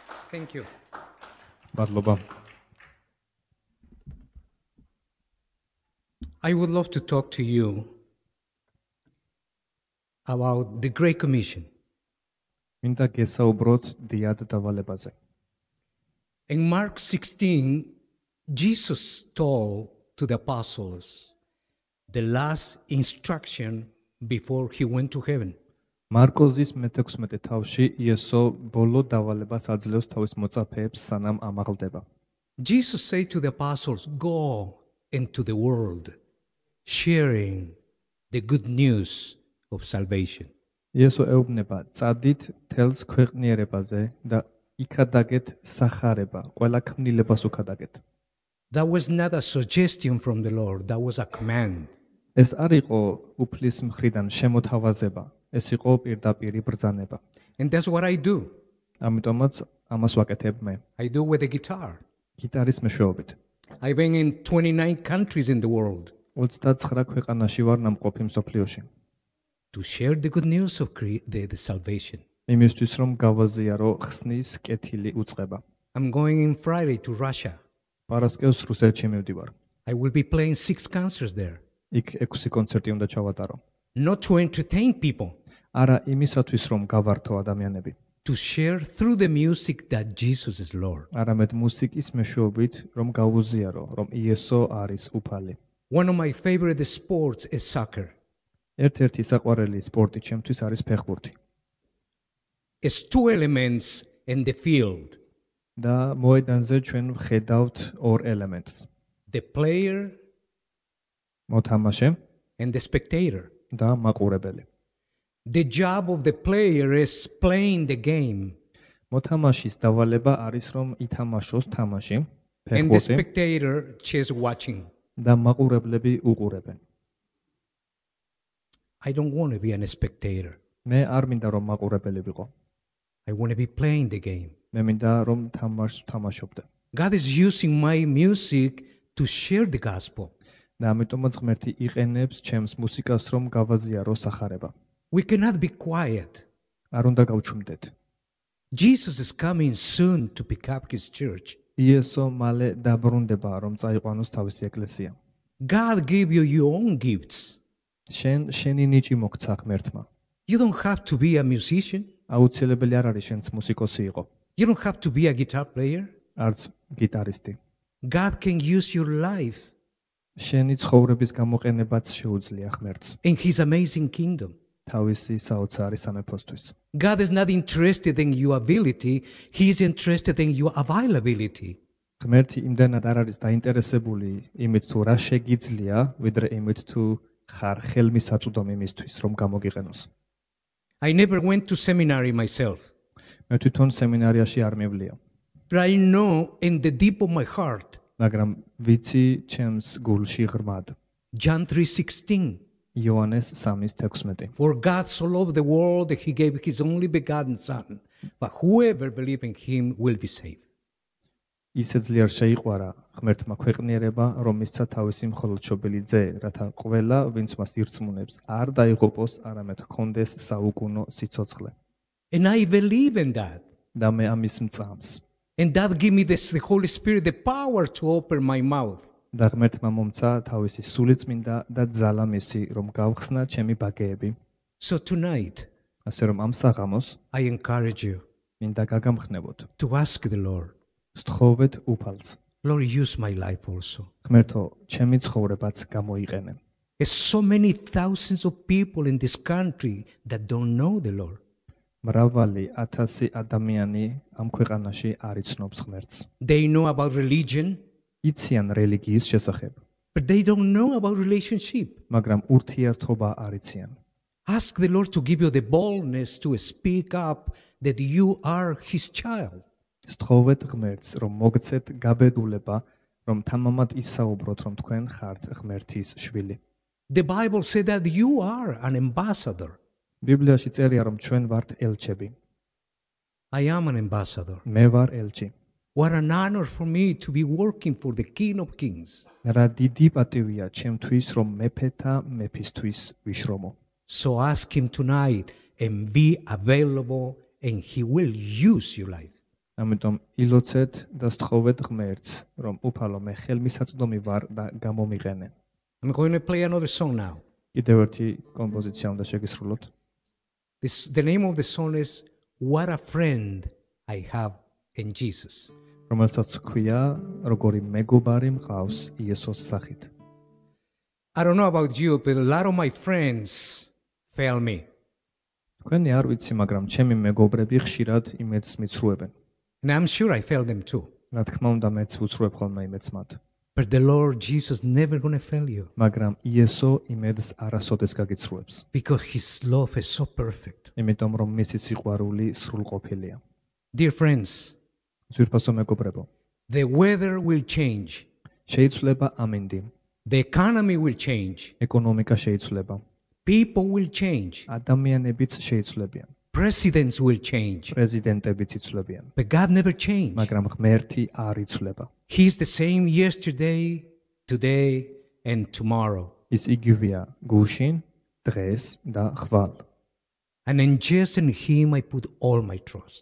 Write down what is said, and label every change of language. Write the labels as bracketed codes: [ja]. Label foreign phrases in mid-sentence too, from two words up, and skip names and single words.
[en] Thank you. [ka] მადლობა. [en] I would love to talk to you about the Great Commission. [ka] მინდა გესაუბროთ დიად დავალებაზე. [en] In Mark 16, Jesus told to the apostles the last instruction before he went to heaven. [ka] მარკოზის მე-16 თავში იესო ბოლო დავალებას აძლევს თავის მოწაფეებს სანამ ამაღლდება. [en] Jesus said to the apostles, go into the world, sharing the good news of salvation. [ka] იესო ეუბნება, წადით თელს ქვეყნიერებაზე და იქადაგეთ სახარება, ყველა ქმნილებას უქადაგეთ. [en] That was not a suggestion from the Lord, that was a command. [ka] ეს არ იყო უფლის მხრიდან შემოთავაზება, ეს იყო პირდაპირი ბრძანება. [en] And that's what I do. [ka] ამიტომაც ამას ვაკეთებ მე. [en] I do with the guitar. [ka] გიტარის მეშვეობით. [en] I've been in 29 countries in the world [ka] 29 ქვეყანაში ვარ ნამყოფი მსოფლიოში. [en] to share the good news of the salvation. [ka] იმისთვის რომ გავაზიარო ხსნის კეთილი უწყება. [en] I'm going in Friday to Russia. [ka] პარასკევს რუსეთში მივდივარ. [en] I will be playing 6 concerts there. [ka] იქ 6 კონცერტი უნდა ჩავატარო. [en] Not to entertain people, [ka] არა იმისათვის რომ გავართო ადამიანები, [en] to share through the music that Jesus is Lord. [ka] არამედ მუსიკის მეშვეობით რომ გავუზიარო, რომ იესო არის უფალი. [en] One of my favorite sports is soccer. [ka] ერთ-ერთი საყვარელი სპორტი ჩემთვის არის ფეხბურთი. [en] It's 2 elements in the field, [ka] და მოედანზე ჩვენ ვხედავთ ორ ელემენტს. [en] the player [ka] მოთამაშე [en] and the spectator. [ka] და მაყურებელი. [en] The job of the player is playing the game, [ka] მოთამაშის დავალება არის რომ ითამაშოს თამაში, [en] and the [ka] ფეხბურთი [en] spectator just watching. [ka] და მაყურებლები უყურებენ. [en] I don't want to be a spectator. [ka] მე არ მინდა რომ მაყურებელი ვიყო. [en] I want to be playing the game. [ka] მე მინდა რომ თამაშს თამაშობდე. [en] God is using my music to share the gospel. [ka] და ამიტომაც ღმერთი იყენებს ჩემს მუსიკას რომ გავაზიარო სახარება. [en] We cannot be quiet. [ka] არ უნდა გავჩუმდეთ. [en] Jesus is coming soon to pick up his church. [ka] იესო მალე დაბრუნდება რომ წაიყვანოს თავისი ეკლესია. [en] God gave you your own gifts. [ka] შენი ნიჭი მოგცა ღმერთმა. [en] You don't have to be a musician. [ka] აუცილებელი არ არის შენც მუსიკოსი იყო. [en] You don't have to be a guitar player. [ka] არც გიტარისტი. [en] God can use your life [ka] შენი ცხოვრების გამოყენებაც შეუძლია ღმერთს [en] in his amazing kingdom. [ka] თავისი საოცარი სამეფოსთვის. [en] God is not interested in your ability, he is interested in your availability. [ka] ღმერთი იმდენად არ არის დაინტერესებული იმით თუ რა შეგიძლია, ვიდრე იმით თუ ხარ ხელმისაწვდომი მისთვის რომ გამოგიყენოს. [en] I never went to seminary myself, [ka] მე თვითონ სემინარიაში არ მივლია, [en] but I know in the deep of my heart, [ka] მაგრამ ვიცი ჩემს გულში ღრმად. [en] John 3:16, [ka] იოანეს 3:16. [en] for God so loved the world that he gave his only begotten son, but whoever believes in him will be saved. [ka] ისე ძლიერ შეიყვარა ღმერთმა ქვეყნიერება, რომ მისცა თავისი მხოლოდშობილი ძე, რათა ყველა, ვინც მას ირწმუნებს, არ დაიღუპოს, არამედ ჰქონდეს საუკუნო სიცოცხლე. [en] And I believe in that. [ka] და მე ამის მწამს. [en] And that gave me the Holy Spirit the power to open my mouth. [ka] და ღმერთმა მომცა თავისი სულიწმინდა და ძალა მისი, რომ გავხსნა ჩემი ბაგეები. [en] So tonight, [ka] ასე რომ ამ საღამოს [en] I encourage you [ka] მინდა გაგამხნევოთ. [en] to ask the Lord, [ka] სთხოვეთ უფალს. [en] Lord, use my life also. [ka] ღმერთო, ჩემი ცხოვრებაც გამოიყენე. [en] There's so many thousands of people in this country that don't know the Lord. [ka] მრავალი 1000 ადამიანი ამ ქვეყანაში არ იცნობს ღმერთს. [en] They know about religion, [ka] იციან რელიგიის შესახებ, [en] but they don't know about relationship. [ka] მაგრამ ურთიერთობა არ იციან. [en] Ask the Lord to give you the boldness to speak up that you are his child. [ka] სთხოვეთ ღმერთს, რომ მოგცეთ გაბედულება, რომ თამამად ისაუბროთ, რომ თქვენ ხართ ღმერთის შვილი. [en] The Bible said that you are an ambassador. [ka] ბიბლიაში წერია, რომ ჩვენ ვართ ელჩები. [en] I am an ambassador. [ka] მე ვარ ელჩი. [en] What an honor for me to be working for the King of Kings. [ka] რა დიდი პატივია ჩემთვის, რომ მეფეთა მეფისთვის ვიშრომო. [en] So ask him tonight and be available and he will use your life. [ka] ამიტომ ილოცეთ და სთხოვეთ ღმერთს, რომ უფალო მე ხელმისაწვდომი ვარ და გამომიყენე. [en] I'm going to play another song now. [ka] კიდევ ერთი კომპოზიცია უნდა შეგისრულოთ. [en] The name of the song is What a Friend I Have in Jesus. [ka] რომელსაც ქვია როგორი მეგობარი მყავს იესოს სახით. [en] I don't know about you, but a lot of my friends fail me. [ka] თქვენი არ ვიცი, მაგრამ ჩემი მეგობრები ხშირად იმედს მიცრუებენ. [en] And I'm sure I fail them too. [ka] რა თქმა უნდა, მეც ვუცრუებ ხოლმე იმედს მათ. [en] But the Lord Jesus never going to fail you [ka] მაგრამ იესო იმედს არასოდეს გაგიცრუებს. [en] because his love is so perfect. [ka] იმიტომ რომ მისი სიყვარული სრულყოფილია. [en] Dear friends, [ka] ძვირფასო მეგობრებო, [en] the weather will change. [ka] შეიცვლება ამინდი, [en] The economy will change. [ka] ეკონომიკა შეიცვლება, [en] People will change. [ka] ადამიანებიც შეიცვლებიან, [en] Presidents will change. [ka] პრეზიდენტებიც იცვლებიან, [en] But God never changed. [ka] მაგრამ ღმერთი არ იცვლება. [en] He's the same yesterday, today, and tomorrow. [ka] ის იგივეა გუშინ, დღეს და ხვალ. [en] And in just in him I put all my trust.